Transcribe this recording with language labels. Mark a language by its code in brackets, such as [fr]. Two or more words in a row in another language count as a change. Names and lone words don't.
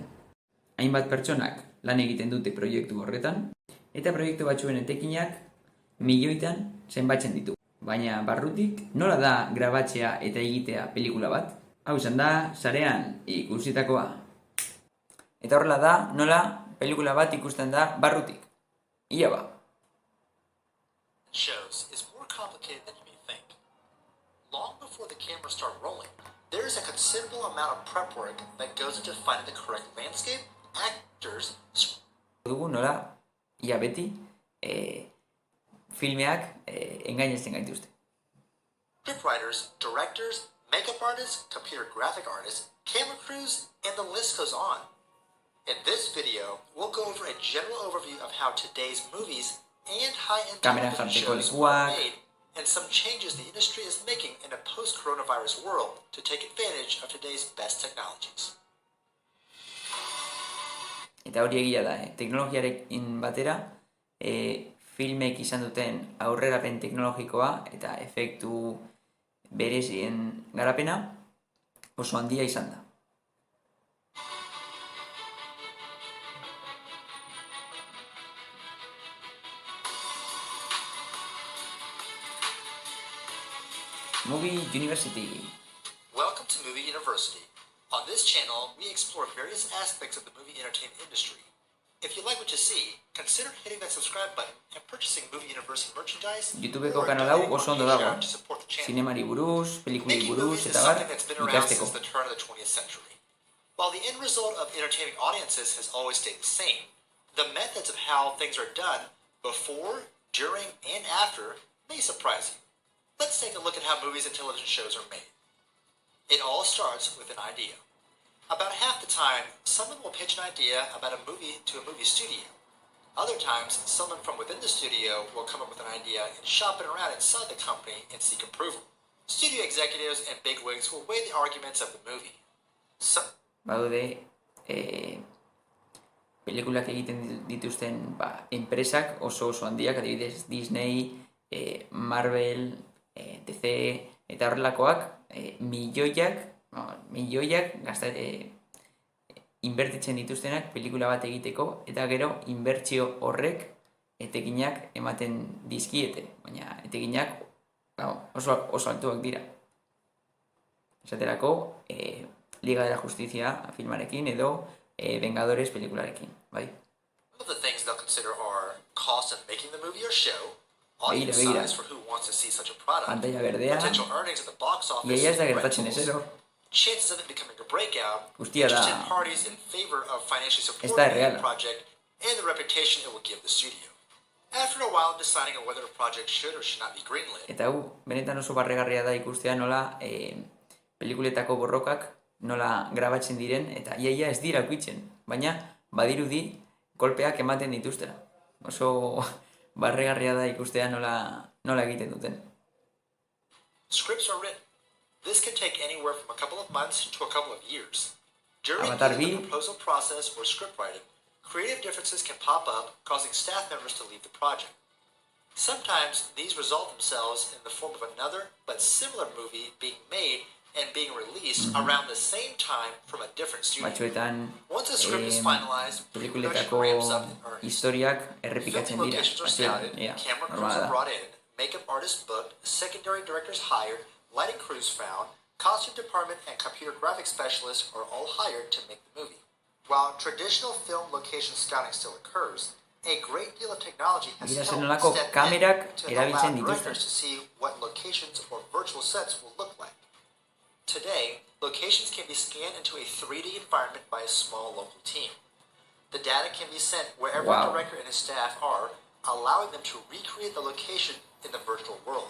[eu] Hainbat pertsonak lan egiten dute proiektu horretan, eta proiektu batzuen etekinak milioitan zenbatzen ditu. Baina barrutik nola da grabatzea eta egitea pelikula bat? Hau izan da Sarean Ikusitakoa. Eta horrela da nola pelikula bat ikusten da barrutik. Ia ba. [en] Shows is more complicated than you may think. Long before the cameras start rolling, there is a considerable amount of prep work that goes into finding the correct landscape, actors. [eu] Dugu nola ia beti filmeak engainezten gaituzte. [en] Scriptwriters, directors, makeup artists, computer graphic artists, camera crews, and the list goes on. In this video, we'll go over a general overview of how today's movies and high-end television shows are made, and some changes the industry is making in a post-coronavirus world to take advantage of today's best technologies. [eu] Eta hori egia da, teknologiarekin batera, filmek izan duten aurrerapen teknologikoa eta efektu berezien garapena oso handia izan da. [en] Movie University. Welcome to Movie University. On this channel, we explore various aspects of the movie entertainment industry. If you like what you see, consider hitting that subscribe button and purchasing Movie University merchandise. [eu] YouTubeko kanal hau oso ondo dago. Zinemari buruz, pelikulei buruz eta bar ikasteko. [en] The turn of the 20th century. While the end result of entertaining audiences has always stayed the same, the methods of how things are done before, during, and after may surprise you. Let's take a look at how movies and television shows are made. It all starts with an idea. About half the time, someone will pitch an idea about a movie to a movie studio. Other times, someone from within the studio will come up with an idea and shop it around inside the company and seek approval. Studio executives and bigwigs will weigh the arguments of the movie. [eu] Badaude, pelikulak egiten dituzten enpresak oso handiak, adibidez Disney, Marvel, DC eta horrelakoak milioiak inbertitzen dituztenak pelikula bat egiteko, eta gero inbertsio horrek etekinak ematen dizkiete, baina etekinak oso altuak dira. Esaterako, Liga de la Justicia filmarekin edo Vengadores pelikularekin, bai. [en] One of the things they'll consider are cost of making the movie or show, [eu] Begira, [en] for who wants to see such a product, [eu] pantalla berdea, [en] potential earnings at the box office, [eu] iaia ez da gertatzen ezero. [en] chances of it becoming a breakout, [eu] Guztia da, [en] interested parties in favor of financially [eu] ez [en] supporting [eu] da [en] the [eu] erreala. [en] project, and the reputation it will give the studio. After a while, deciding on whether a project should or should not be greenlit. [eu] Eta hau, benetan oso barregarria da ikustea nola pelikuletako borrokak nola grabatzen diren, eta iaia ez dira ukitzen, baina badirudi kolpeak ematen dituztera. Oso barregarria da ikustea nola egiten duten. [en] Scripts are written. This can take anywhere from a couple of months to a couple of years. During Avatar the B. proposal process or script writing, creative differences can pop up, causing staff members to leave the project. Sometimes these resolve themselves in the form of another but similar movie being made and being released around the same time from a different studio. [eu] Batzuetan [en] Once a script is finalized, production [eu] pelikuletako [en] ramps up in earnest. [eu] historiak [en] Filming [eu] errepikatzen dira. [en] locations are scouted, camera crews [eu] Normala [en] are [eu] da. [en] brought in, makeup artists booked, secondary directors hired, lighting crews found, costume department and computer graphics specialists are all hired to make the movie. While traditional film location scouting still occurs, a great deal of technology has [eu] Begira [en] helped [eu] zenolako [en] step [eu] kamerak [en] in to allow [eu] erabiltzen dituzten. [en] directors to see what locations or virtual sets will look like. Today, locations can be scanned into a 3D environment by a small local team. The data can be sent wherever the director and his staff are, allowing them to recreate the location in the virtual world.